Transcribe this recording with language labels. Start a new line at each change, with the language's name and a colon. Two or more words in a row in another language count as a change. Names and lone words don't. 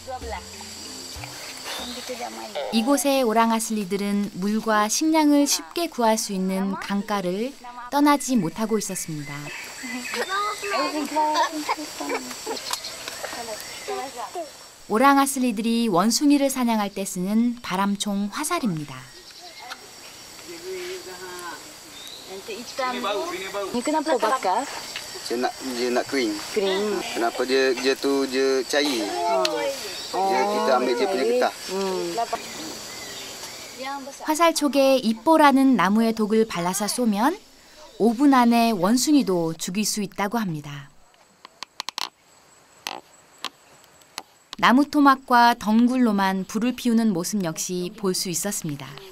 Korean: 이곳의 오랑아슬리들은 물과 식량을 쉽게 구할 수 있는 강가를 떠나지 못하고 있었습니다. 오랑아슬리들이 원숭이를 사냥할 때 쓰는 바람총 화살입니다.
Malay: Ni kenapa bakar? Dia nak kering. Kering. Kenapa dia cair? Kita ambil dia punya getah.
Korean: 화살촉에 잎보라는 나무의 독을 발라서 쏘면 5분 안에 원숭이도 죽일 수 있다고 합니다. 나무 토막과 덩굴로만 불을 피우는 모습 역시 볼 수 있었습니다.